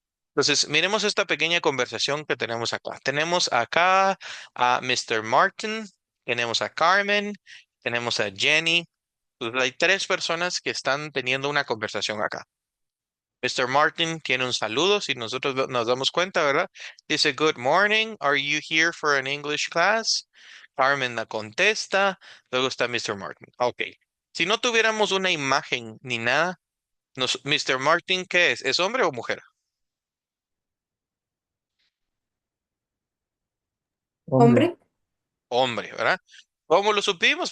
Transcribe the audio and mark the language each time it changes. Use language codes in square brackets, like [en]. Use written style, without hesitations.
[es] Entonces, miremos esta pequeña conversación que tenemos acá. Tenemos acá a Mr. Martin, tenemos a Carmen, tenemos a Jenny. Entonces, hay tres personas que están teniendo una conversación acá. Mr. Martin tiene un saludo, si nosotros nos damos cuenta, ¿verdad? Dice, [en] Good morning, are you here for an English class? [es] Carmen la contesta, luego está Mr. Martin. Ok. Si no tuviéramos una imagen ni nada, Mr. Martin, ¿qué es? ¿Es hombre o mujer? Hombre. Hombre, Hombre, ¿verdad? ¿Cómo lo supimos?